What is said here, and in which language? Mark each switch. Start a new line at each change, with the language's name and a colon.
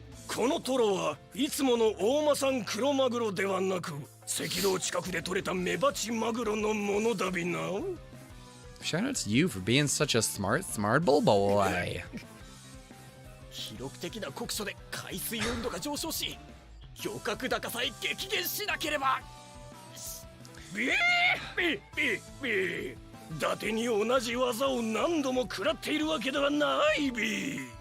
Japanese: このトロはいつもの大間産黒マグロではなく、赤道近くで取れたメバチマグロのものだびな。
English: Shout out to you for being such a smart boy.
Japanese: 記録的な酷暑で海水温度が上昇し、漁獲高さえ激減しなければ。ビー伊達に同じ技を何度も食らっているわけではないビー。